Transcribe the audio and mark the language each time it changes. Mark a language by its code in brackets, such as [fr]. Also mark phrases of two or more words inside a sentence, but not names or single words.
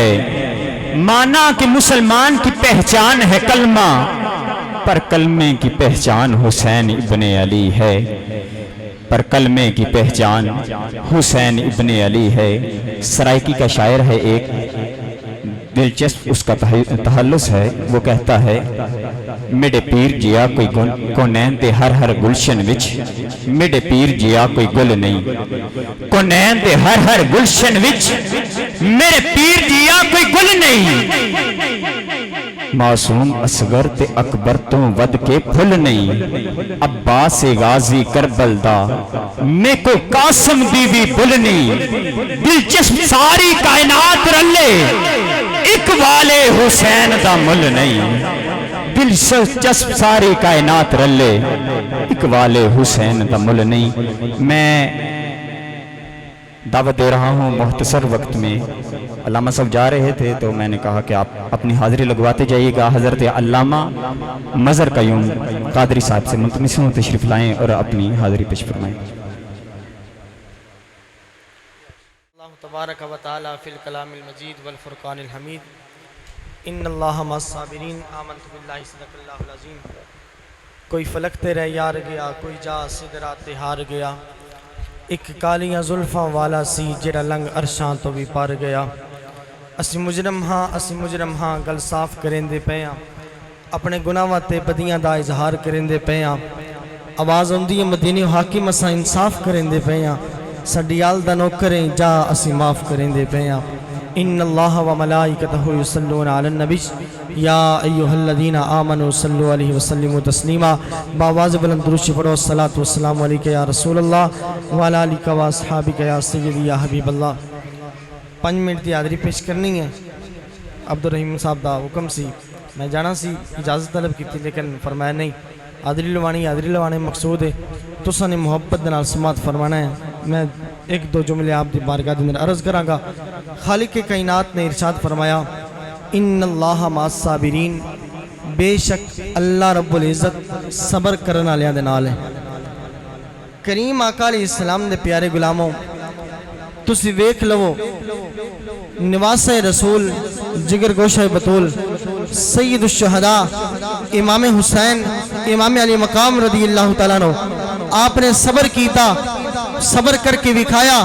[ur] مانا کہ مسلمان کی پہچان ہے کلمہ، پر کلمے کی پہچان حسین ابن علی ہے. پر کلمے کی پہچان حسین ابن علی ہے. سرائکی کا شاعر ہے ایک دلچسپ، اس کا تخلص ہے. [skr] وہ کہتا ہے میرے پیر جیا کوئی کونین تے ہر گلشن وچ، میرے پیر جیا کوئی گل نہیں کونین تے ہر گلشن وچ، میرے پیر جیا کوئی گل نہیں. معصوم اصغر تے اکبر تو ود کے پھل نہیں، عباس غازی کربل دا میں کو قاسم دی بھی بھل نہیں. دلچسپ ساری کائنات رلے، اقبال حسین دا مل نہیں. دلچسپ ساری کائنات رلے، اقبال حسین دا مل نہیں. [ur] میں دعوت دے رہا ہوں مختصر وقت میں. علامہ صاحب جا رہے تھے تو میں نے کہا کہ آپ اپنی حاضری لگواتے جائیے گا. حضرت علامہ مظہر قیوم قادری صاحب سے ملتمس ہوں تشریف لائیں اور اپنی حاضری پیش فرمائیں. [ar] اللہ تبارک و تعالی فی الکلام المجید والفرقان الحمید. ان اللہ مع الصابرین آمنت باللہ صدق اللہ العظیم. [pa] کوئی فلک تیرے یار گیا, کوئی جا سدرات ہار گیا, ایک کالیاں زلفاں والا سی جڑا لنگ عرشاں تو بھی پار گیا. اسی مجرم ہاں گل صاف کریں دے پے ہاں, اپنے گناہاں تے بدیاں دا اظہار کریں دے پے ہاں. آواز ہوندی ہے مدینے حاکم اساں انصاف کریں دے پے ہاں, ساڈی آل دا نوکریں جا اسی معاف کریں دے پے ہاں. [ar] ان اللہ و ملائکتہ یصلون علی النبی یا ایھا الذین آمنوا صلوا علیہ وسلموا تسلیما. [ur] باواز بلند درود پڑھو. [ar] الصلاۃ والسلام علیک یا رسول اللہ وعلی آلک و اصحابک یا سیدی یا حبیب اللہ. [pa] 5 منٹ دی حاضری پیش کرنی ہے. عبدالرحیم صاحب دا حکم سی, میں جانا سی, اجازت طلب کی تھی لیکن فرمایا نہیں. حاضری لوانے مقصود ہے, تساں نے محبت دے نال سماعت فرمانا ہے. میں 1-2 جملے آپ دی بارگاہ دے اندر عرض کراں گا. خالق کائنات نے ارشاد فرمایا [ar] ان اللہ مع الصابرین, [pa] بے شک اللہ رب العزت صبر کرنے والیاں دے نال ہے. کریم آقا [ar] علیہ السلام [pa] دے پیارے غلاموں, تسی ویکھ لو نواسہ رسول جگر گوشہ بطول سید الشہداء امام حسین امام علی مقام [ar] رضی اللہ تعالیٰ عنہ, [pa] آپ نے صبر کیتا, صبر کر کے دکھایا.